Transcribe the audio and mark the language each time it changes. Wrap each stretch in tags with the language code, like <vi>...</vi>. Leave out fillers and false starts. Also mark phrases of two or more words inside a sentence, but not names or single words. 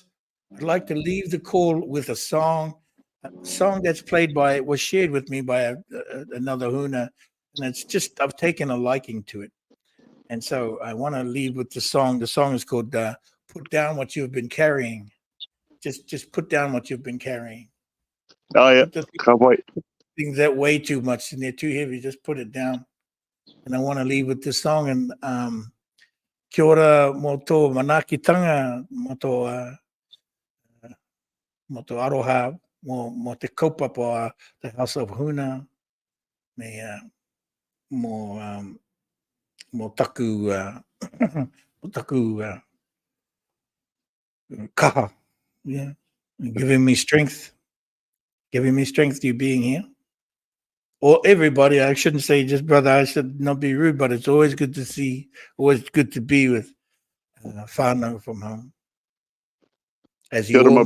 <en>I'd like to leave the call with a song that's was shared with me by another Huna, and it's just I've taken a liking to it, and so I want to leave with the song. The song is called "Put Down What You've Been Carrying." Just put down what you've been carrying. Oh yeah, can't wait. Things that weigh too much and they're too heavy, just put it down. And I want to leave with this song.</en> <mi>And kia ora mo tō manakitanga, mo tō aroha, mo te kaupapa,</mi> <en>the House of Huna,</en> <mi>mo taku kaha.</mi> <en>Yeah, giving me strength you being here. Or everybody, I shouldn't say just brother, I should not be rude, but it's always good to see, always good to be with whānau from home. As you all know,</en>